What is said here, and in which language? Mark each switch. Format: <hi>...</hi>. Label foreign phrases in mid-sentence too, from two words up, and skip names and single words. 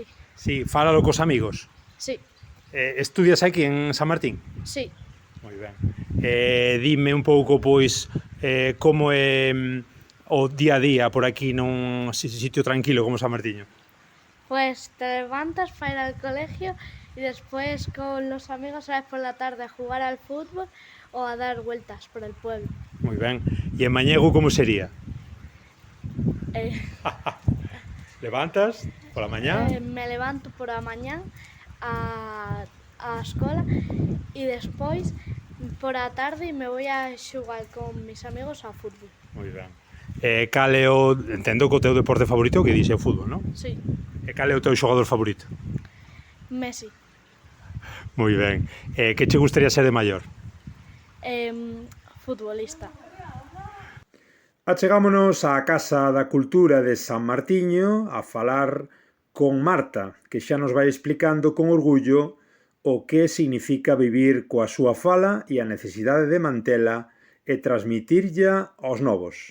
<gl>Sí, fálalo cos amigos. Sí,</gl> <es>Estudias aquí en San Martín? sí.</es> <gl>Moi ben. Dime un pouco, pois, como é o día a día por aquí nun sitio tranquilo como San Martiño.</gl> <es>Pues te levantas para ir al colegio y después con los amigos sales por la tarde a jugar al fútbol o a dar vueltas por el pueblo.</es> <gl>Moi ben. E en mañego como sería? Eh, Levantas pola mañá?</gl> <es>Me levanto por la mañana</es> <gl>a escola</gl> <es>y después por la tarde me voy a jugar con mis amigos a fútbol.</es> <gl>Moi ben. Cal é o... Entendo que o teu deporte favorito que dixe o fútbol, non? Sí, E cal é o teu xogador favorito? Messi. Moi ben. Que che gustaría ser de maior? Futbolista. Achegámonos á Casa da Cultura de San Martiño a falar con Marta, que xa nos vai explicando con orgullo o que significa vivir coa súa fala e a necesidade de mantela e transmitirlla aos novos.</gl>